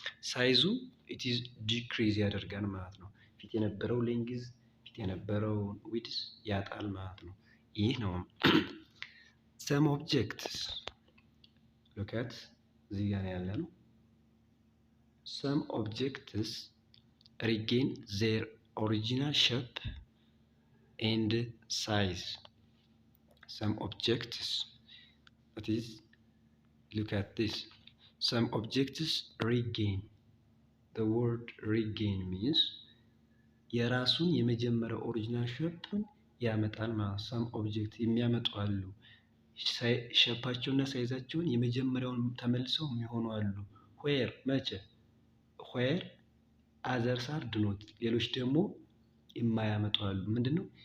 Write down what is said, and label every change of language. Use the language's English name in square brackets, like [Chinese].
[Amharic] ሳይዙ [English] it is decrease [Amharic] ያደርጋል ማለት ነው። ፊት የነበረው ሌንግዝ ፊት የነበረው ዊድዝ ያጣል ማለት ነው። ይህ ነው [English] some objects look at [Amharic] እዚህ ጋር ያለ ነው። [English] some objects regain their original shape and size. Some objects, that is, look at this. Some objects regain. The word regain means [Amharic] የራሱን የመጀመሪያ ኦሪጂናል ሼፕን ያመጣል ማለት። [English] some objects [Amharic] የሚያመጡ አሉ ሼፓቸውና ሳይዛቸውን የመጀመሪያውን ተመልሰው የሚሆኑ አሉ። [English] where [Amharic] መቼ [English] where others are not [Amharic] ሌሎች ደግሞ የማያመጡ አሉ። ምንድነው?